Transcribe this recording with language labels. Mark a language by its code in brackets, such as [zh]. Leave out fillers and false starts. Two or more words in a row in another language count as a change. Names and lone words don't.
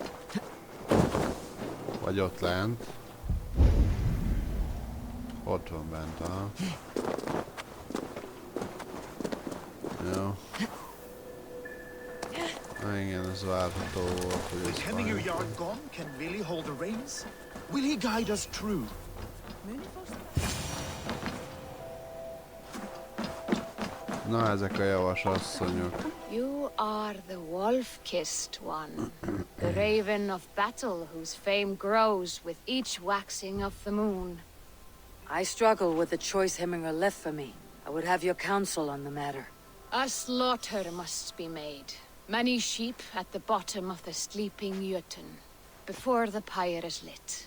[hu] Vagy ott lent. Ott van bent, aha. Jó. Na igen, ez várható volt, hogy ez [en] Hemming Yard gone? Can Willie hold the reins? Will he guide us true? [hu] Na, ezek a javasasszonyok. [en] You are the wolf-kissed one, the raven of battle whose fame grows with each waxing of the moon. I struggle with the choice Hemminger left for me. I would have your counsel on the matter. A slaughter must be made. Many sheep at the bottom of the sleeping Jotun, before the pyre is lit.